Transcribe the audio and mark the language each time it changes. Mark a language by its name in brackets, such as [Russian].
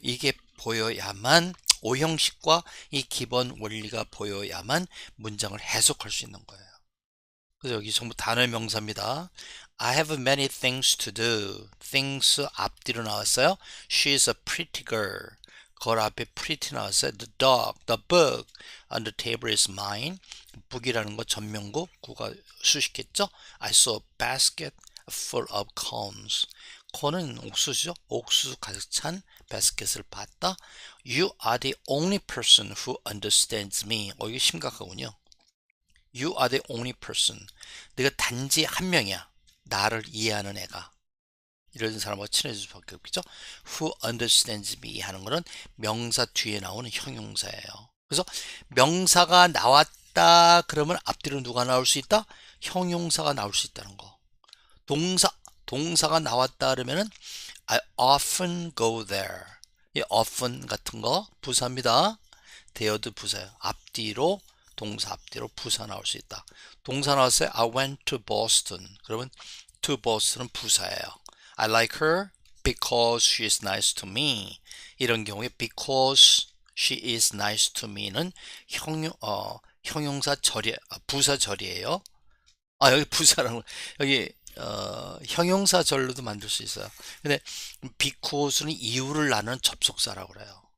[Korean] 이게 보여야만 오형식과 이 기본 원리가 보여야만 문장을 해석할 수 있는 거예요. 그래서 여기 전부 단어의 명사입니다. [English] I have many things to do. [Korean] things 앞뒤로 나왔어요. [English] She is a pretty girl. [Korean] 걸 앞에 pretty 나왔어요. [English] The dog, the book on the table is mine. [Korean] book이라는 거 전명구, 구가 수식했죠. [English] I saw a basket full of cones. [Korean] 콘은 옥수수죠. 옥수수 가득 찬 바스켓을 봤다. [English] You are the only person who understands me. [Korean] 이게 심각하군요. [English] You are the only person. [Korean] 내가 단지 한 명이야. 나를 이해하는 애가. 이런 사람과 친해질 수밖에 없겠죠. [English] Who understands me [Korean] 하는 거는 명사 뒤에 나오는 형용사예요. 그래서 명사가 나왔다 그러면 앞뒤로 누가 나올 수 있다? 형용사가 나올 수 있다는 거. 동사가 나왔다 그러면은 [English] I often go there. [Korean] 이 often 같은 거 부사입니다. there도 부사예요. 앞뒤로 동사 앞뒤로 부사 나올 수 있다. 동사 나왔어요. [English] I went to Boston. [Korean] 그러면 to Boston은 부사예요. [English] I like her because she is nice to me. [Korean] 이런 경우에 [English] because she is nice to me [Korean] 는 형용사 절이 부사 절이에요. 여기 부사라는 여기 형용사 절로도 만들 수 있어요. 근데 because는 이유를 나누는 접속사라고 그래요.